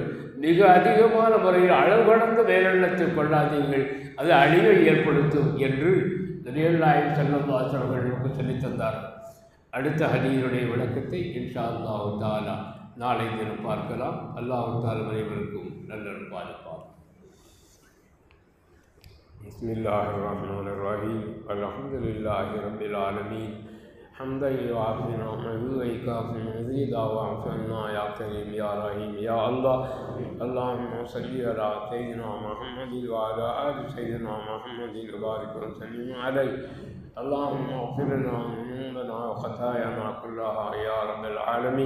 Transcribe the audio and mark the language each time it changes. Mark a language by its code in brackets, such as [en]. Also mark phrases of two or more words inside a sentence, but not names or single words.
[ta] மிக அதிகமான முறையில் அளவு கடந்த மேலெண்ணத்தை கொள்ளாதீர்கள், அது அழிவை ஏற்படுத்தும் என்று நபிகள் நாயகம் [ar] صلى الله عليه وسلم [ta] அவர்களுக்கு சொல்லித் தந்தார்கள். அடுத்த ஹதீஸுடைய விளக்கத்தை [ar] إن شاء الله تعالى [ta] நாளை தினம் பார்க்கலாம். [ar] الله تعالى [ta] அனைவருக்கும் நல்லருள் பாலிப்பார். [ar] بسم الله الرحمن الرحيم. الحمد لله رب العالمين. حمدا يوافي نعمه ويكافئ مزيدا واعف عنا يا كريم يا رحيم يا الله. اللهم صل على سيدنا محمد وعلى آل سيدنا محمد وبارك وسلم عليه. اللهم اغفر لنا ذنوبنا وخطايانا كلها يا رب العالمين.